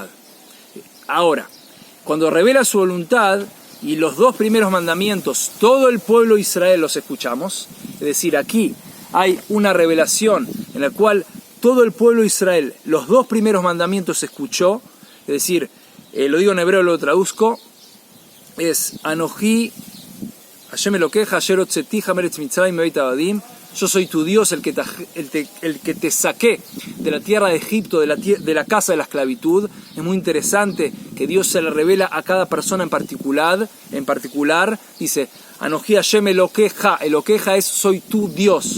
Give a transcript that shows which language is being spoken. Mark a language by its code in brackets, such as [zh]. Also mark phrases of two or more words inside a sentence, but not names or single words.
[es] Ahora, cuando revela su voluntad y los dos primeros mandamientos, todo el pueblo de Israel los escuchamos, es decir, aquí hay una revelación en la cual todo el pueblo de Israel, los dos primeros mandamientos escuchó, es decir, lo digo en hebreo, lo traduzco, es [he] אנכי, השם אלקיך, אשר הוצאתיך מארץ מצרים בית עבדים. [es] Yo soy tu Dios, el que te saqué de la tierra de Egipto, de la casa de la esclavitud. Es muy interesante que Dios se le revela a cada persona en particular. Dice, [he] אנכי השם אלקיך. [es] Elokeja es soy tu Dios.